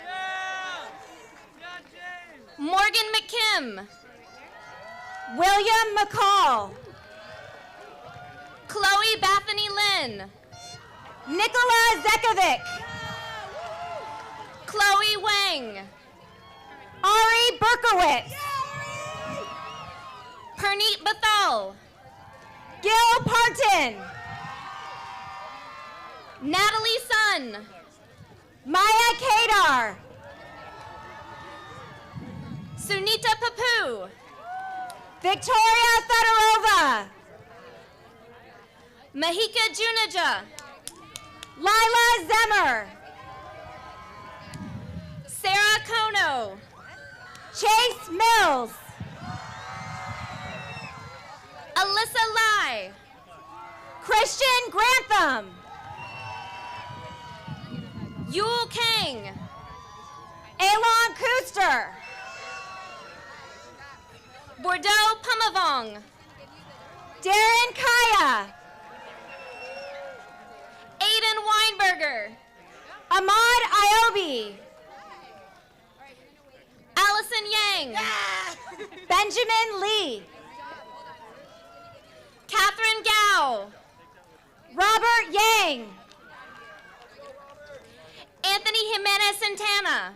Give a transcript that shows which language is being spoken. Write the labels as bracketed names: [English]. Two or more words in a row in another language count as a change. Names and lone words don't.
[English] Morgan McKim. William McCall. Chloe Bethany Lynn. Nicola Zekovic. Chloe Wang. Ari Berkowitz. Perneet Bathal. Gil Parton. Natalie Sun. Maya Kadar. Sunita Papu. Victoria Fedorova. Mahika Junaja. Lila Zemmer. Sarah Kono. Chase Mills. Alyssa Lai. Christian Grantham. Yul Kang. Alon Kuster. Bordeaux Pumavong. Darren Kaya. Aiden Weinberger. Ahmad Iobi. Allison Yang. Benjamin Lee. Catherine Gao. Robert Yang. Anthony Jimenez Santana.